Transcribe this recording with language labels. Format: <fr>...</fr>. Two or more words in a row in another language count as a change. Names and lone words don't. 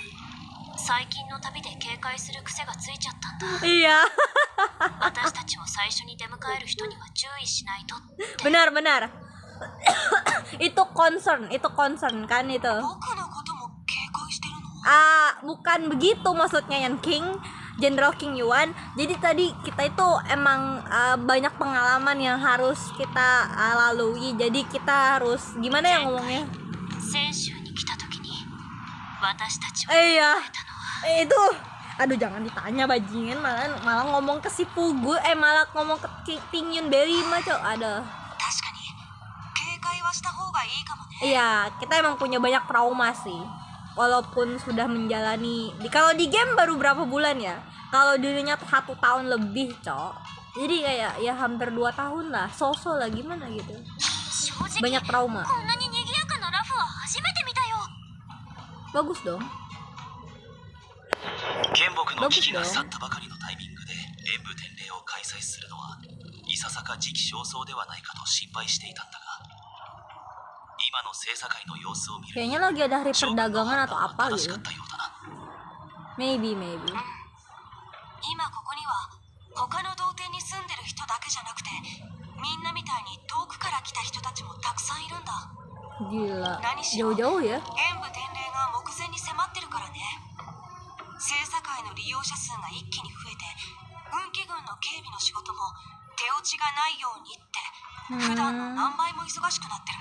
<ja>最近の旅で警戒する癖がついちゃったんだ。</ja> <id>Iya.</id> <ja>私たちを最初に出迎える人には注意しないとって。</ja> <id>Benar. itu concern kan itu.</id> <ja>僕のことも警戒してるの？</ja> <id>Bukan begitu maksudnya Yan King, Jenderal King Yuan. Jadi tadi kita itu emang banyak pengalaman yang harus kita lalui. Jadi kita harus gimana ya ngomongnya?</id> <ja>泉州に来た時に私たちを</ja> <id>Iya.</id> <ja>迎えたのは</ja> <id>Itu aduh jangan ditanya bajingan, malah ngomong ke si Pugu, malah ngomong ke King Yun Berry mah cok. Ada.</id> <ja>確かに警戒はした方がいいかもね。</ja> <id>Iya, kita emang punya banyak trauma sih. Walaupun sudah menjalani kalau di game baru berapa bulan ya? Kalau dirinya 1 tahun lebih, cok. Jadi kayak ya hampir 2 tahun lah. Sosok lah gimana gitu.</id> <ja>正直</ja> <id>Banyak trauma.</id> <ja>こんなに賑やかなラフは初めて見たよ。</ja> <id>Bagus dong.</id> <ja>剣木の危機が去ったばかりのタイミングで演武典礼を開催するのはいささか時期尚早ではないかと心配していたんだが、今の政界の様子を見る</ja> <id>Kayaknya lagi ada hari</id> <ja>将軍の</ja> <id>perdagangan</id> <ja>判</ja> <id>atau</id> <ja>断は</ja> <id>apa</id> <ja>正し</ja> <id>gitu.</id> <ja>かったようだな。</ja> <id>Maybe.</id> <ja>今ここには他の童貞に住んでる人だけじゃなくて、みんなみたいに遠くから来た人たちもたくさんいるんだ。</ja> <id>Gila.</id> <ja>何しろ</ja> <id>Jauh-jauh ya.</id> <ja>演武典礼が目前に迫ってるからね。政界の利用者数が一気に増えて、運気軍の警備の仕事も手落ちがないようにって普段の何倍も忙しくなってる。</ja>